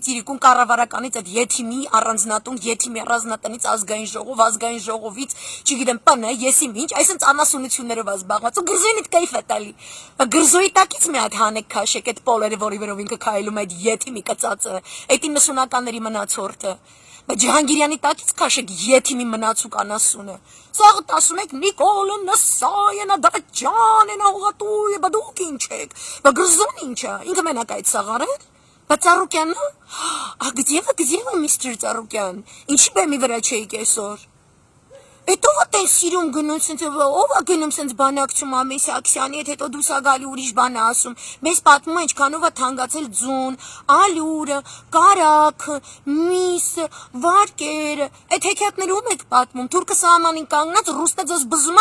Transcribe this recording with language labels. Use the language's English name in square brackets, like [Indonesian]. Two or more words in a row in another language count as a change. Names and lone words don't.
[Armenian] ծիրիկուն կառավարականից այդ եթիմի առանձնատուն, եթիմի առանձնատնից ազգային ժողովից, չգիտեմ, պնը, եսիմ ինչ, այսինքն անասունություններով ազբաղված ու գրզոյին կայֆ է տալի։ Գրզոյի տակից մի հատ հանեք քաշեք այդ պոլերը, որի վրով ինքը քայլում է այդ եթիմի կծածը, այդ 90-ականների մնացորդը։ Բայց Ջահանգիրյանի տակից քաշեք եթիմի մնացուկ անասունը։ Սաղ ասում եք Նիկոլը Նասայանա Դավթյանենա ուղատույը, բա դուք ինչ եք։ Բա գրզոն ինչ է, ինքը մենակ այդ սաղարել։ Բա Ծառուկյանն, [Russian] где вы, мистер Ծառուկյան։ Ինչի բեմի վրա չէիք այսօր։ [Armenian] Էտո ո՞տ են սիրում գնում սենց ով է գնում սենց բանակցում ամես Աքսյանի հետ հետո դուրս է գալի ուրիշ բան է ասում մեզ պատմում ինչքանով է թանկացել ձուն ալյուրը կարագը միսը վարկերը այդ հեքիաթները ում եք պատմում թուրքը սահմանին կանգնած ռուսը ձեզ բզում է